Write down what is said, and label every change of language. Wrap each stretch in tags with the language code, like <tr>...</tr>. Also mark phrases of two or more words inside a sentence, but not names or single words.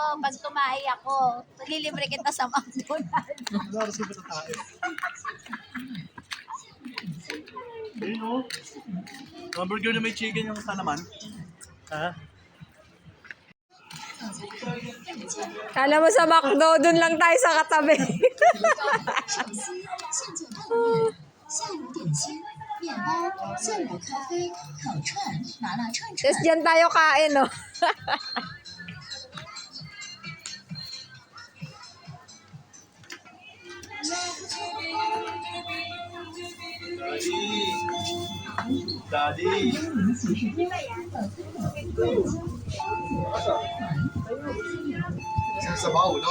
<tl>Pag tumahi ako, lilibre kita sa McDonald's. Ayun o. Hamburger na may chicken yung kalaman. Ha? Kala mo sa McDo, dun lang tayo sa katabi.</tl> <zh>下午点心、面包、现磨咖啡、烤串、麻辣串串。</zh> <tl>Tapos dyan tayo kain, no? Daddy. Sabaw, no?</tl>